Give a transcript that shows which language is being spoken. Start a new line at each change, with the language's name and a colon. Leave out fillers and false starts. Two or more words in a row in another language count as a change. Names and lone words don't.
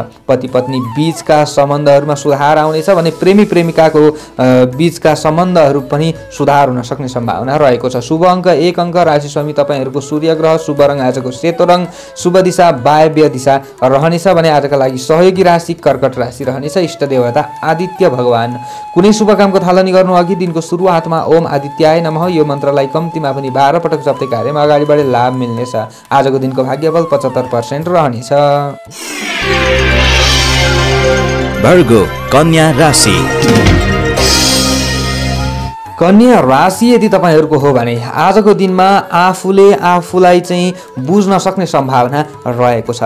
Nepali: पति पत्नी बीचका सम्बन्धहरूमा सुधार आउनेछ भने प्रेमी प्रेमिकाको बीचका सम्बन्धहरू पनि सुधार हुन सक्ने सम्भावना रहेको छ। शुभ अङ्क 1 अङ्क, राशि स्वामी तपाईहरूको सूर्य ग्रह, शुभ रङ आजको सेतो रङ, शुभ दिशा वायव्य दिशा रहनेछ भने आजका लागि सहयोगी राशि कर्कट राशि रहनेछ। इष्ट देवता आदित्य भगवान। कुनै शुभ कामको थालनी गर्नु अघि दिनको सुरुवातमा
Sanskrit: ओम आदित्याय नमः
Nepali: यो मन्त्रलाई कम्तीमा पनि 12 पटक जप्दै कार्यमा अगाडि बढे लाभ मिल्नेछ। आजको दिनको भाग्यबल 75% रहनेछ। भर्गो कन्या राशि। कन्या राशि यदि तपाईहरूको हो भने आजको दिनमा आफूले आफूलाई चाहिँ बुझ्न सक्ने सम्भावना रहेको छ।